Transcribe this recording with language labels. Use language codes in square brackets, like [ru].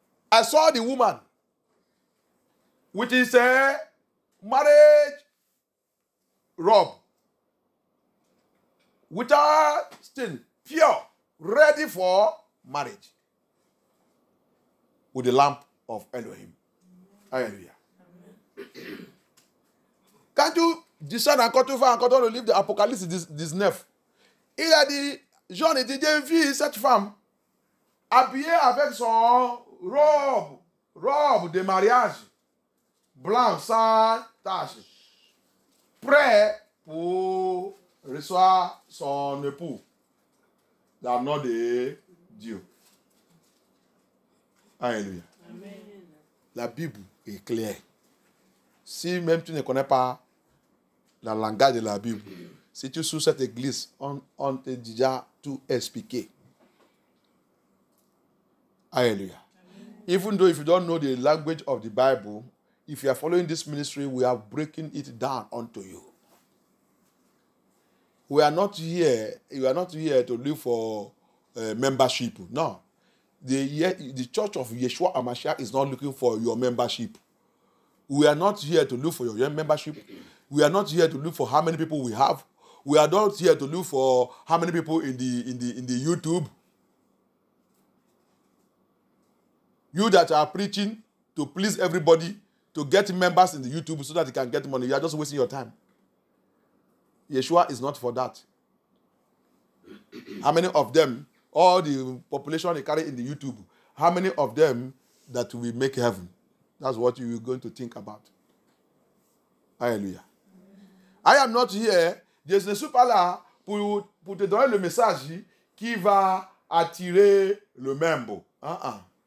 [en] I saw the woman with his marriage robe, without stain, pure, ready for marriage, with the lamp of Elohim. Hallelujah. Can't you discern [fr] encore dans le livre de l'Apocalypse 19? Il a dit, Jean était j'ai vu cette femme habillée avec son robe de mariage, blanc sans tache, prêt pour recevoir son époux, dans le nom de Dieu. Alléluia. Amen. La Bible est claire. Si même tu ne connais pas la langage de la Bible, si tu es sous cette église, on te déjà tout expliqué. [en] Hallelujah. Even though if you don't know the language of the Bible, if you are following this ministry, we are breaking it down unto you. We are not here to look for membership. No. The church of Yeshua HaMashiach is not looking for your membership. We are not here to look for your membership. We are not here to look for how many people we have. We are not here to look for how many people in the YouTube. You that are preaching to please everybody, to get members in the YouTube so that you can get money, you are just wasting your time. Yeshua is not for that. How many of them, all the population they carry in the YouTube, how many of them that will make heaven? That's what you're going to think about. [fr] Alléluia. [en] I am not here, [fr] je ne suis pas là pour te donner le message qui va attirer le membre. Non.